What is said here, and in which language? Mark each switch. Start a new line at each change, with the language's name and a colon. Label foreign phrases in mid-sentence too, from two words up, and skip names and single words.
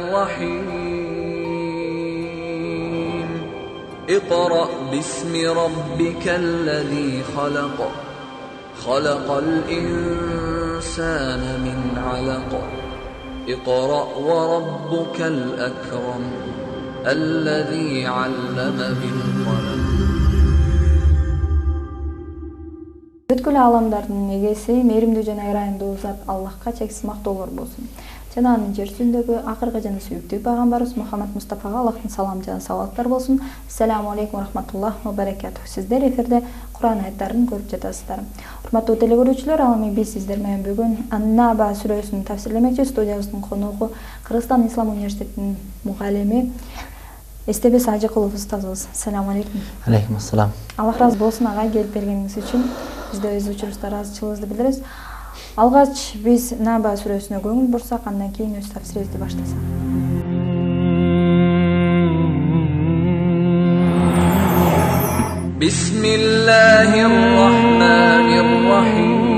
Arabic: الرحيم اقرأ باسم ربك الذي خلق خلق الإنسان من علق اقرأ وربك الأكرم الذي علم بالقلم.
Kyrgyz: Бүткүл аламдардын эгеси, мээримдүү жана ырайымдуу Зат Аллахка чексиз мактоолор болсун. Жана анын жер жүзүндөгү акыркы жана сүйүктүү пайгамбарыбыз Мухаммад Мустафага Аллахтын саламы жана салаваттары болсун.
Arabic: السلام عليكم ورحمة الله وبركاته.
Kyrgyz: Сиздер эфирде Кур'ан аяттарын көрүп жатасыздар. Урматтуу телегөрүүчүлөр, ал эми биз сиздер менен бүгүн Ан-Наба сүрөсүн тафсирлемекчи. Студиябыздын коногу Кыргызстан Ислам университетинин мугалими Эстебес Ажыкулов устазыбыз.
Arabic: السلام عليكم. عليكم السلام.
Kyrgyz: Аллах разы болсун ага, келип бергениңиз үчүн. Биз да өз учурубузда ыраазычылыгыбызды билдиребиз. Алгач биз Наба сүрөсүнө көңүл бурсак, андан кийин өз тафсирибизди баштасак.
Arabic: Bismillahirrahmanirrahim.